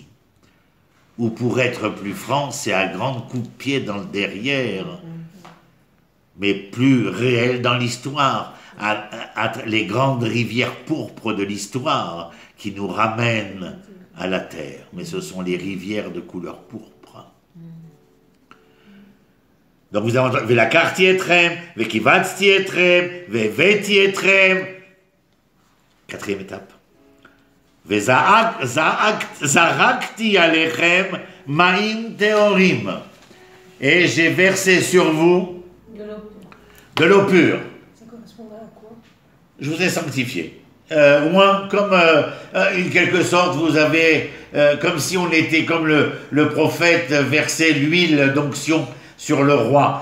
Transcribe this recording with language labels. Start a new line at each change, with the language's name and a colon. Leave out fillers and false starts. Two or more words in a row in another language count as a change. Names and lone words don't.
French: Ou pour être plus franc, c'est à grands coups de pied dans le derrière, mais plus réel dans l'histoire, à les grandes rivières pourpres de l'histoire qui nous ramènent à la terre. Mais ce sont les rivières de couleur pourpre. Donc vous avez entendu,
Hebrew: ולקחתי אתכם, וקבצתי אתכם, והבאתי אתכם.
French: Quatrième étape.
Hebrew: זרקתי עליכם מים טהורים.
French: Et j'ai versé sur vous de l'eau pure. Ça correspondrait à quoi? Je vous ai sanctifié. Au moins, comme en quelque sorte, vous avez, comme si on était comme le prophète versait l'huile d'onction sur le roi.